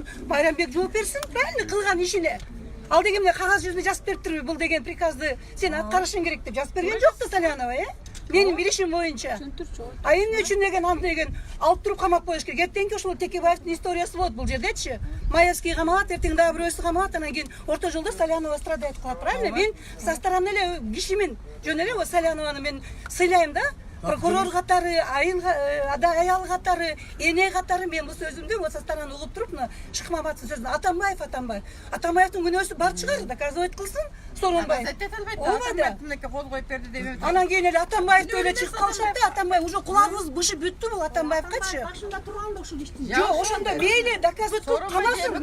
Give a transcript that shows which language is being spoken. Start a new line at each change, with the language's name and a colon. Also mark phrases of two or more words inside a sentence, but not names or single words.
Kyrgyz: Майрамбек жооп берсин, правильно кылган ишине. Ал дегенде кагаз жүзүнө жазып бериптирби, бул деген приказды сен аткарышың керек деп жазып берген жок да Салянова, Менин билишим боюнча. А эмне үчүн деген аны деген алып туруп камап коюш керек. Эртеңки ошол Текебаевдин историясы болот бул жердечи. Маевский камалат, эртең дагы бирөөсү камалат, анан кийин орто жолдо Салянова страдает кылат, правильно? Мен
Russian: со стороны
Kyrgyz: эле кишимин, жөн эле Салянованы мен сыйлайм да. Прокурор катары, аял катары, эне катары мен бул сөзүмдү
Russian: со стороны
Kyrgyz: угуп туруп, Шыкмаматтын сөзүн Атамбаевдин күнөөсү бар чыгар, доказывать кылсын Сооронбай. Кол коюп берди деп. Анан кийин эле Атамбаевди эле чыгып калышат да, Атамбаев уже кулагыбыз бышып бүттү бул Атамбаевгачы. Башында турган да ушул иштин. Жок, ошондо мейли доказывать кылып камасын.